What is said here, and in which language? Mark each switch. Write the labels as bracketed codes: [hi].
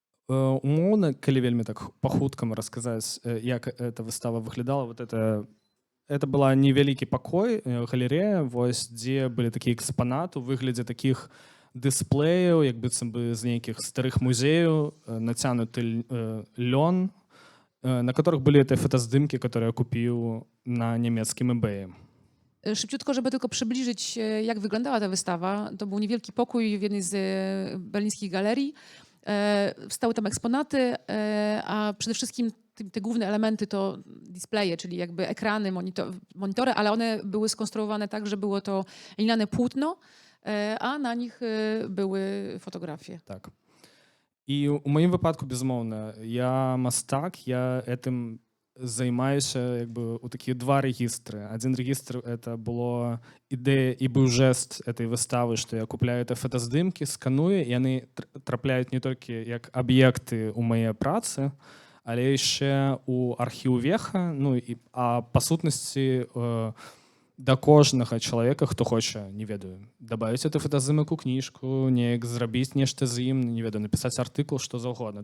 [be] Умоўна, калі вельмі так па-хуткаму расказаць, як эта выстава выглядала, вот это была невялікі пакой, галерэя, вось, дзе былі такія экспанаты у выглядзе такіх дысплеяў, як быццам бы з нейкіх старых музеяў, нацянуты лён, на которых былі гэтыя фотаздымкі, которые я купіў на нямецкім eBay. [pl] Szybciutko, żeby tylko przybliżyć, jak wyglądała ta wystawa, to był niewielki pokój w jednej z berlińskich galerii. Stały tam eksponaty, a przede wszystkim te główne elementy to displeje, czyli jakby ekrany, monitory, ale one były skonstruowane tak, że było to liniane płótno, a na nich były fotografie. [be] Так. І ў маім выпадку, безумоўна, я мастак, я этым займаюся як бы у такія два рэгістры. Адзін рэгістр — это была ідэя і быў жэст этой выставы, што я купляю это фотаздымкі, сканую, і яны трапляюць не толькі як аб'екты ў мае працы, але яшчэ у архіў Веха, ну, а па сутнасці да кожнага чалавека, хто хоча, не ведаю, дабавіць гэты фотаздымак у кніжку, неяк зрабіць нешта з ім, не ведаю, напісаць артыкул, што заўгодна.